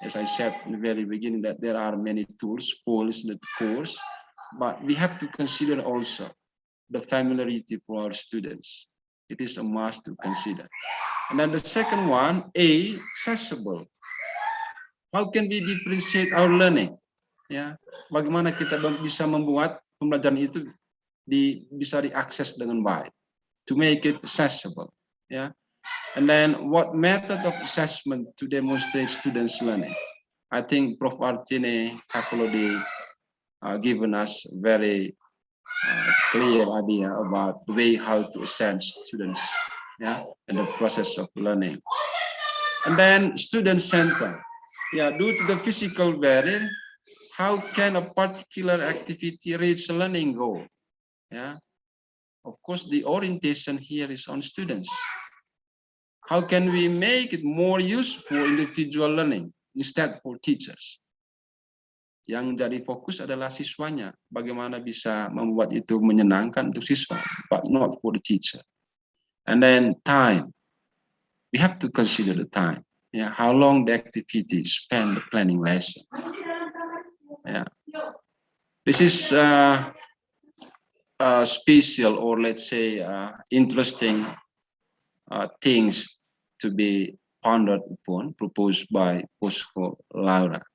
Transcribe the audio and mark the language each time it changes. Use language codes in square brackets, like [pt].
[en] As I said in the very beginning, that there are many tools for the course, but we have to consider also the familiarity for our students. It is a must to consider. And then the second one, accessible. How can we differentiate our learning? [id] Ya, bagaimana kita bisa membuat pembelajaran itu bisa diakses dengan baik, [en] to make it accessible. [id] Ya, [en] And then what method of assessment to demonstrate students' learning? I think Prof. Artine have already given us very clear idea about the way how to assess students, yeah, in the process of learning. And then student center. Yeah, due to the physical barrier, how can a particular activity reach a learning goal? Yeah, of course, the orientation here is on students. How can we make it more useful for individual learning instead for teachers? [id] Yang jadi fokus adalah siswanya. Bagaimana bisa membuat itu menyenangkan untuk siswa, [en] but not for the teacher. And then time. We have to consider the time. Yeah, how long the activity spend the planning lesson. Yeah, this is special, or let's say interesting things to be pondered upon, proposed by Bosco Laura.